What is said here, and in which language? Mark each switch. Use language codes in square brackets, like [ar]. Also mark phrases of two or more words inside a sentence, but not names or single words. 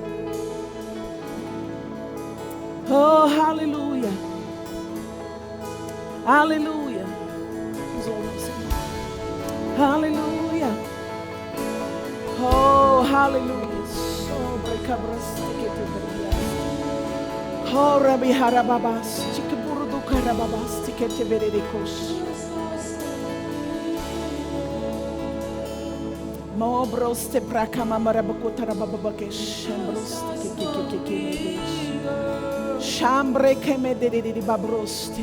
[pt] Oh, aleluia. Aleluia. Aleluia. Oh, aleluia. Sobre cabras que te brilhas. Oh, Rabi Harababas, que burdo carababas, que te veredicos. Mobros te pracama marabacutara babaque, chambros que chambre que me dedi babroste.